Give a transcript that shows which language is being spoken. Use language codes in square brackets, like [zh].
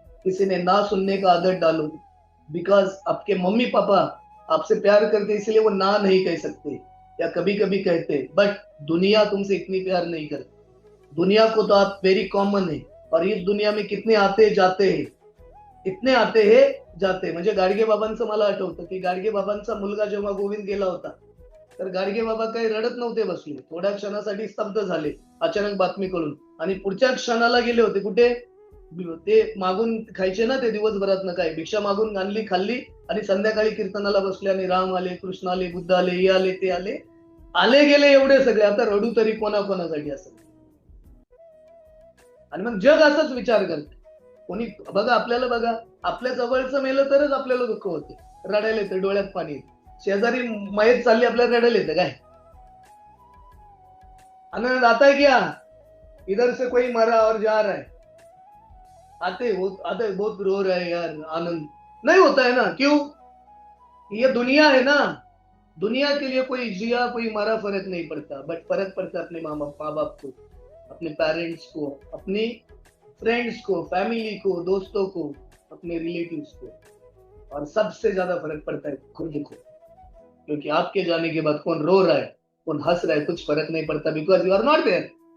[hi] किसी ने ना सुनने का आदत डालो, बिकॉज आपके मम्मी पापा आपसे प्यार करते इसलिए वो ना नहीं कह सकते, या कभी कभी कहते, बट दुनिया तुमसे इतनी प्यार नहीं करती. दुनिया को तो आप वेरी कॉमन है, और इस दुनिया में कितने आते जाते हैं, इतने आते हैं जाते. [mr] म्हणजे गाडगे बाबांचं मला आठवतं की गाडगे बाबांचा मुलगा जेव्हा गोविंद गेला होता, तर गाडगे बाबा काही रडत नव्हते बसले, थोड्या क्षणासाठी स्तब्ध झाले अचानक बातमी कळून, आणि पुढच्या क्षणाला गेले होते कुठे, ते मागून खायचे ना, ते दिवसभरात न काय भिक्षा मागून आणली, खाल्ली, आणि संध्याकाळी कीर्तनाला बसले, आणि राम आले, कृष्ण आले, बुद्ध आले, हे आले, ते आले, आले गेले एवढे सगळे, आता रडू तरी कोणाकोणासाठी असं. आणि मग जग असाच विचार करते. कोणी बघा, आपल्याला बघा, आपल्या जवळचं मेलं तरच आपल्याला दुःख होते, रडायला येतं, डोळ्यात पाणी येतं. शेजारी मयत चालली, आपल्याला रडायला येतं काय, [hi] आनंद आता है क्या, इधर से कोई मरा और जा रहा है, आते बहुत रो रहे हैं यार, आनंद नहीं होता है ना. क्यों, ये दुनिया है ना, दुनिया के लिए कोई जिया कोई मरा फर्क नहीं पड़ता, बट फर्क पड़ता है अपने माँ बाप को, अपने पेरेंट्स को, अपने फ्रेंड्स को, फैमिली को, दोस्तों को, अपने रिलेटिव्स को, और सबसे ज्यादा फर्क पड़ता है खुद को, क्योंकि आपके जाने के बाद कौन रो रहा है, कौन हंस रहा है, कुछ फर्क नहीं पड़ता, [en] Because you are not there.